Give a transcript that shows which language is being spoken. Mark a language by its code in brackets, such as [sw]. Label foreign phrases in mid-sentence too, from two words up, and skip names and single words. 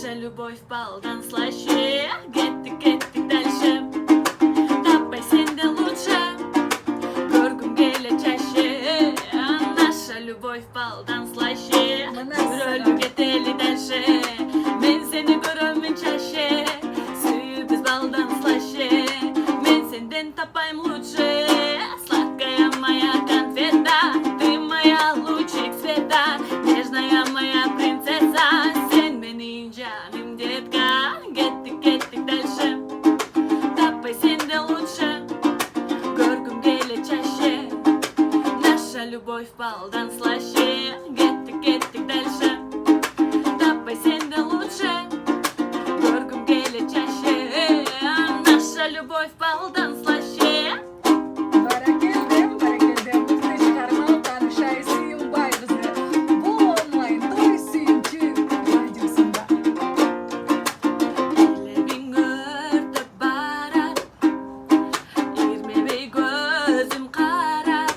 [ky] любовь балдан слаще. Кеттик дальше. Таппай сенден лучше. Көргүм келе чаще. [ru] Наша любовь балдан слаще. [ky] Жүрөлү кетели дальше. Мен сени көрөмүн чаще. Сүйүбүз балдан слаще. Мен сенден таппайм лучше. [ru] Сладкая моя конфета. Ты моя лучик света. Нежная моя принцесса. [ky] Сен менин жаным, детка. Кеттик дальше. Таппай сенден лучше. Көргүм келе чаще. [ru] Наша любовь [ky] балдан слаще. Кеттик дальше. Таппай сенден лучше. Көргүм келе чаще. [ru] Наша любовь [ky] балдан слаще. Баракелдем, мыкты чыгарма Канышай Сүйүнбай кызы. Бул онлайн той Сүйүнчү радиосунда. Лебиң өртөп барат. Ирмебей көзүм карап.